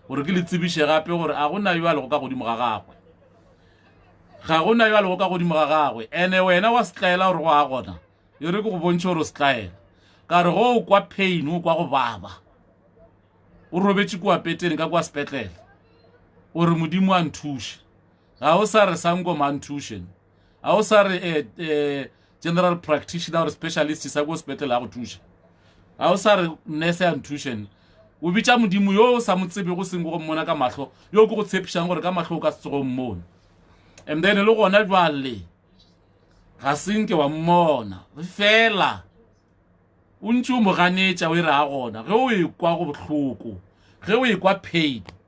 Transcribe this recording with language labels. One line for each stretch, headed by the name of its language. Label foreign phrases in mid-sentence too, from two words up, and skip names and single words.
Northern Sotho: ke le tsebiše gape gore a gona yo a lego ka godimo ga gagwe ga gona yo a lego ka godimo ga gagwe ene wena wa setlaela gore go a gona e re ke go bontšhe gore o setlaela ka re go o kwa pain o kwa go baba o robetše kua peteng ka kwa sepetlele gore modimo a nthuše ga o sa re sangoma nthušen ga o sa re
English: general practitioner or specialist
Northern Sotho: sa go sepetlele a go thuša ga o sa re nurse a nthušen o bitša modimo yo o sa mo tsebe go seng go mmona ka mahlo yo ke go tshepišang gore ka mahlo o ka se tsego mmone
English: and then
Northern Sotho: le gona jwale ga senke wa mmona fela o ntse o mo ganetša o e re a gona ge o ekwa go bohloko ge o ekwa pain